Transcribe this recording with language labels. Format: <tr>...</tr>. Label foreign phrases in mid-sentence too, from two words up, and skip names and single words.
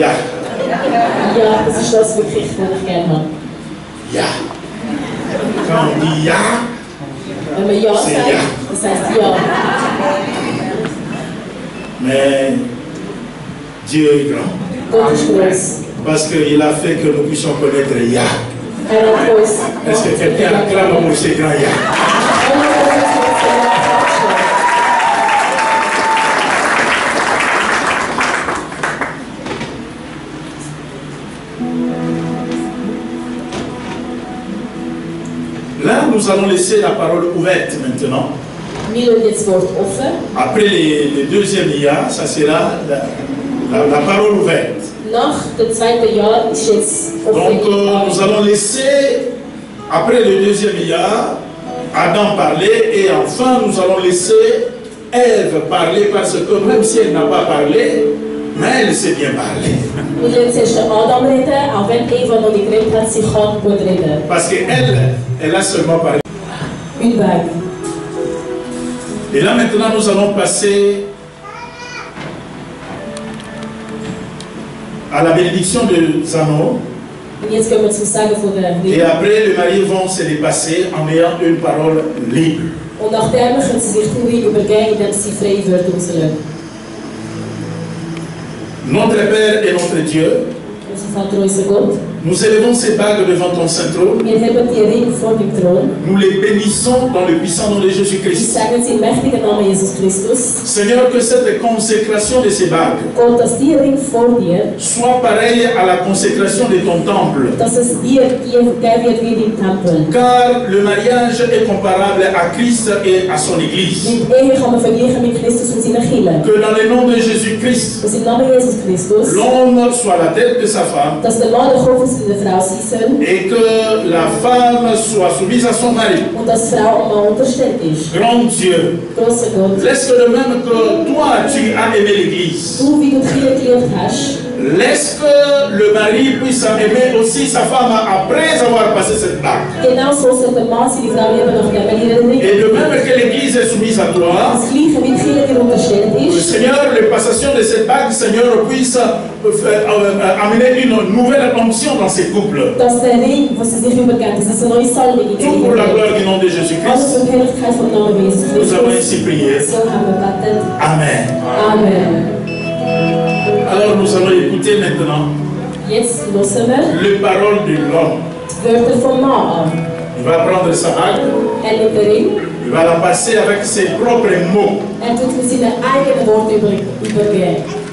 <de>Ja, das ist das wirklich, was ich gerne habe.</de> <fr>Ya. Quand on dit ya,</fr> <de>Wenn man Ja</de> <fr>c'est</fr> <de>sagt, Ja. das heißt Ja.</de> <fr>Mais Dieu est grand.</fr> <de>Gott ist groß.</de> <fr>Parce qu'il a fait que nous puissions connaître Ya.</fr> <de>Hat uns.</de> <fr>Est-ce que quelqu'un acclame pour ce grand Ya? Là, nous allons laisser la parole ouverte maintenant.</fr> <de>Wir lassen jetzt das Wort offen.</de> <fr>Après le deuxième Ya, ça sera la parole ouverte.</fr> <de>Nach dem zweiten Jahr ist jetzt</de> <fr>Donc,</fr> <de>offen.</de> <fr>nous allons laisser, après le deuxième Ya, Adam parler, et enfin, nous allons laisser Ève parler, parce que même si elle n'a pas parlé, mais elle sait bien parler.</fr> <de>Wir lassen zuerst den Adam reden, auch wenn Eva noch nicht geredet hat, sie kann gut reden.</de> <fr>Parce qu'elle, elle a seulement parlé. Une vague. Et là, maintenant, nous allons passer à la bénédiction de Zano.</fr> <de>Und jetzt gehen wir zum Sagen von der</de> <fr>Et</fr> <de>Liebe.</de> <fr>après, les mariés vont se dépasser en ayant une parole libre.</fr> <de>Und nachdem können sie sich Uri übergeben, indem sie freie Wörter rauslassen.</de> <fr>Notre Père et notre Dieu,</fr> <de>Unser Vater, unser Gott,</de> <fr>nous élevons ces bagues devant ton saint trône.</fr> <de>wir heben die Ringe vor dem Thron.</de> <fr>Nous les bénissons dans le puissant nom de</fr> <de>Wir</de> <fr>Jésus-Christ.</fr> <de>sagen sie im mächtigen Namen Jesus Christus.</de> <fr>Seigneur, que cette consécration de ces bagues</fr> <de>Gott, dass die Ringe vor dir,</de> <fr>soit pareille à la consécration de ton temple.</fr> <de>dass es dir gegeben wird wie im Tempel.</de> <fr>Car le mariage est comparable à Christ et à son Église.</fr> <de>Die Ehe kann man vergleichen mit Christus und seiner Kirche.</de> <fr>Que dans le nom de Jésus-Christ,</fr> <de>Dass im Namen Jesus Christus,</de> <fr>l'homme soit la tête de sa femme</fr> <de>dass der Mann der Kopf ist der Frau sein soll</de> <fr>et que la femme soit soumise à son mari.</fr> <de>und dass die Frau am Mann unterstellt ist.</de> <fr>Grand Dieu,</fr> <de>Grosser Gott,</de> <fr>laisse que de même que toi tu as aimé l'Église,</fr> <de>du wie du die Kirche geliebt hast,</de> <fr>laisse que le mari puisse aimer aussi sa femme après avoir passé cette bague.</fr> <de>genau so soll der Mann seine Frau lieben, nachdem er ihre Ring.</de> <fr>Et de même que l'Église est soumise à toi,</fr> <de>Das Gleiche wie die Kirche dir unterstellt ist,</de> <fr>Seigneur, la passation de cette bague, Seigneur, puisse amener une nouvelle onction dans ces couples.</fr> <de>dass der Ring, was sie sich übergeben, dass es eine neue Salbung in die</de> <fr>Tout pour la</fr> <de>Kirche</de> <fr>gloire du nom de</fr> <de>gibt. Alles</de> <fr>Jésus-Christ.</fr> <de>zur Herrlichkeit vom Namen Jesus</de> <fr>Nous avons</fr> <de>Christus.</de> <fr>ainsi prié.</fr> <de>So haben wir gebetet.</de> <fr>Amen.</fr> <de>Amen.</de> <fr>Alors nous allons écouter maintenant</fr> <de>Jetzt hören wir</de> <fr>les paroles de l'homme.</fr> <de>die Wörter vom Mann an.</de> <fr>Il va prendre sa bague,</fr> <de>Er nimmt den Ring,</de> <fr>il va la passer avec ses propres mots.</fr> <de>er tut mit seinen eigenen Worten übergeben.</de>